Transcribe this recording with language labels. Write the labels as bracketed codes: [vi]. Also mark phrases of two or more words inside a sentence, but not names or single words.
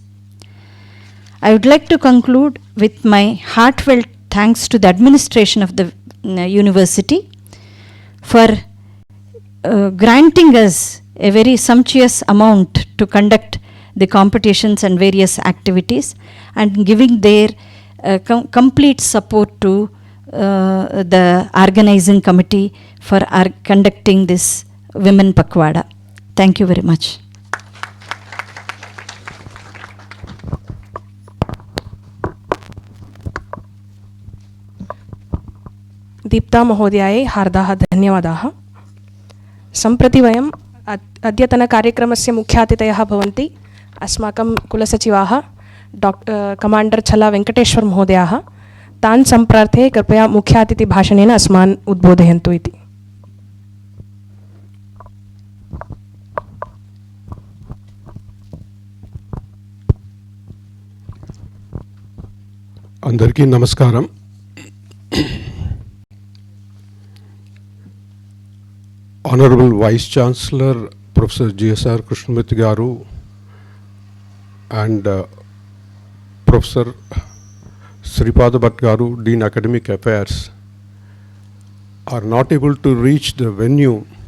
[en] I would like to conclude with my heartfelt thanks to the administration of the university for granting us a very sumptuous amount to conduct the competitions and various activities, and giving their complete support to the organizing committee for conducting this Women Pakhwada. Thank you very much. [sa] दीप्ता महोदयायै हार्दाः धन्यवादाः। सम्प्रति वयम् अद्यतनकार्यक्रमस्य मुख्यातिथयः भवन्ति अस्माकं कुलसचिवाः कमाण्डर् छला वेङ्कटेश्वर महोदयाः। तान् सम्प्रार्थये कृपया मुख्यातिथिभाषणेन अस्मान् उद्बोधयन्तु इति। [te] అందరికీ నమస్కారం. [en] Honorable Vice Chancellor Professor GSR Krishnamurthy Garu and Professor Sripada Bhatt Garu, Dean Academic Affairs, are not able to reach the venue,